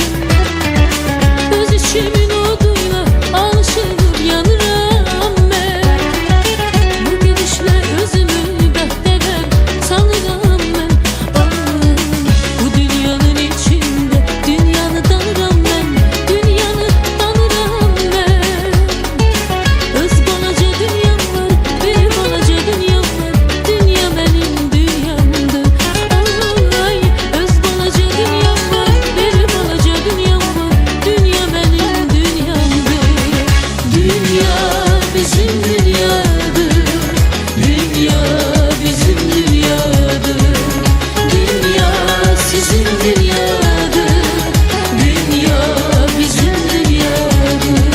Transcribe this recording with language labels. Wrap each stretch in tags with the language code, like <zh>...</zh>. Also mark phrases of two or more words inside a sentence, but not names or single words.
<tr>Öz işimin oduyla alışıp yanırım ben. Bu gidişler özümü bəhdələr sanırım ben. Bu dünyanın içinde dünyanı tanırım ben. Dünyanı tanırım ben.</tr> <az>Öz balaca dünyam var, bir balaca dünyam var.</az> <tr>Dünya benim dünyamdır.</tr> <az>Ay, öz balaca dünyam var, bir balaca dünyam var.</az> <tr>Dünya benim dünyamdır. Dünya bizim dünyadır. Dünya bizim dünyadır. Dünya sizin dünyadır. Dünya bizim dünyadır.</tr>